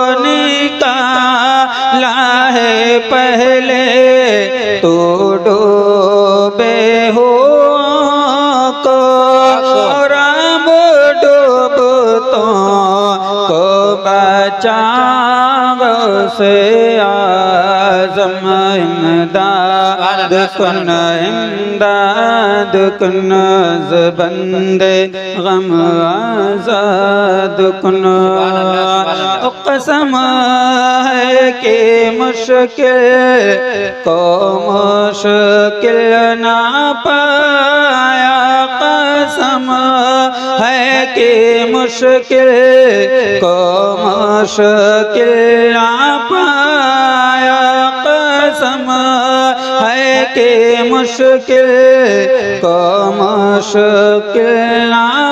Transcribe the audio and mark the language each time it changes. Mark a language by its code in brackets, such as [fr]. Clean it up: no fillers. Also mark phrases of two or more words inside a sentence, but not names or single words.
[ur] نکالا ہے پہلے تو ڈوبے ہو کو رام ڈوبتوں کو بچا سے آزم [fa] امداد کن امداد کن از بند غم آزاد کن [ur] قسم ہے کہ مشکل کو مشکل نہ پایا قسم ہے کہ مشکل کو مشکل نہ پایا قسم ہے کہ مشکل کو مشکل نہ